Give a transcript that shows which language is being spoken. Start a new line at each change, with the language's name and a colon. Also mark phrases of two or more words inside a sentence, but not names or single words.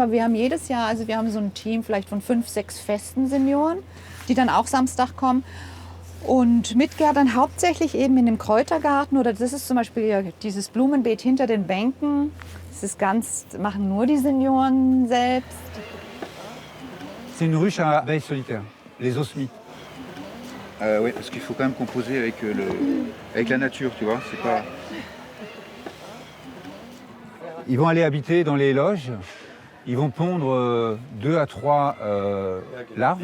German: Aber wir haben jedes Jahr, also wir haben so ein Team vielleicht von 5, 6 festen Senioren, die dann auch Samstag kommen. Und mitgärtnern hauptsächlich eben in dem Kräutergarten oder das ist zum Beispiel dieses Blumenbeet hinter den Bänken. Das machen nur die Senioren selbst.
French: C'est une ruche à abeilles solitaires, les osmies. Oui, parce qu'il faut quand même composer avec la nature, tu vois. C'est pas... Ils vont aller habiter dans les loges. Ils vont pondre 2 à 3 larves.